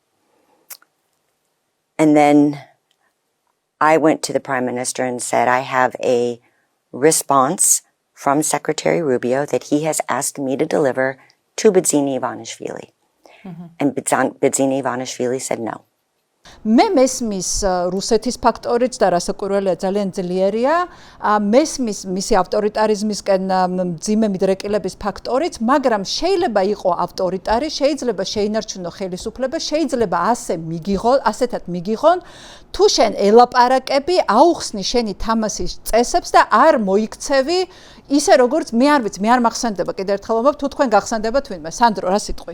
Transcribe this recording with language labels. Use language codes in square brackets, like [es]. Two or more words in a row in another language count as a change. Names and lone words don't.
[en] And then I went to the Prime Minister and said, I have a response from Secretary Rubio that he has asked me to deliver to Bidzina Ivanishvili. And Bidzina Ivanishvili said no. [ka] მე მესმის რუსეთის ფაქტორიც და რასაკვირველია ძალიან ძლიერია მესმის მისი ავტორიტარიზმისკენ მძიმე მიდრეკილების ფაქტორიც მაგრამ შეიძლება იყო ავტორიტარი შეიძლება შეინარჩუნო ხელისუფლება შეიძლება ასეთად მიგიღონ თუ შენ ელაპარაკები აუხსნი შენი თამასის წესებს და არ მოიქცევი ისე როგორც მე არ ვიცი მე არ მახსენდება კიდევ ერთხელ ვამბობ თუ თქვენ გახსენდება თვინმე სანდრო რა სიტყვი